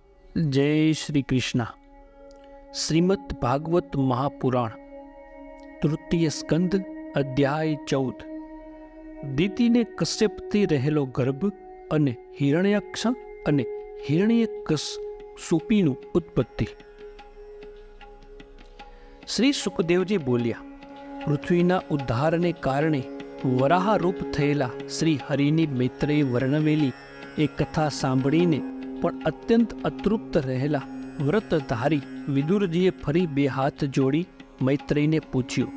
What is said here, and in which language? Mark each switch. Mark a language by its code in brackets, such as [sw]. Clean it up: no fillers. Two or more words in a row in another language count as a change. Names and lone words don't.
[hi] जय श्री कृष्ण। श्रीमद् भागवत महापुराण तृतीय स्कंद अध्याय 14। [gu] દીતિને કશ્યપથી રહેલો ગર્ભ અને હિરણ્યાક્ષ અને હિરણ્યકશિપુની ઉત્પત્તિ। શ્રી સુખદેવજી બોલ્યા, પૃથ્વીના ઉદ્ધારને કારણે વરાહરૂપ થયેલા શ્રી હરિની મૈત્રેયે વર્ણવેલી એ કથા સાંભળીને પણ અત્યંત અતૃપ્ત રહેલા વ્રતધારી વિદુરજીએ ફરી બે હાથ જોડી મૈત્રેયને પૂછ્યું।